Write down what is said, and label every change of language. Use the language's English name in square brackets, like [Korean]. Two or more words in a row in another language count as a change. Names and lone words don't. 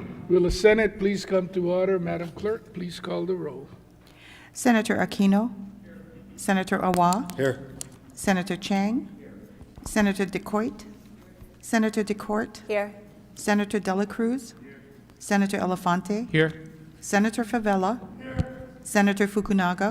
[English] Will the Senate please come to order? Madam Clerk, please call the roll. Senator Aquino. Senator Awa. Here. Senator Chang. Senator DeCoit. Senator DeCourt. Here. Senator Dela Cruz. Senator Elefante. Here. Senator Favela. Senator Fukunaga.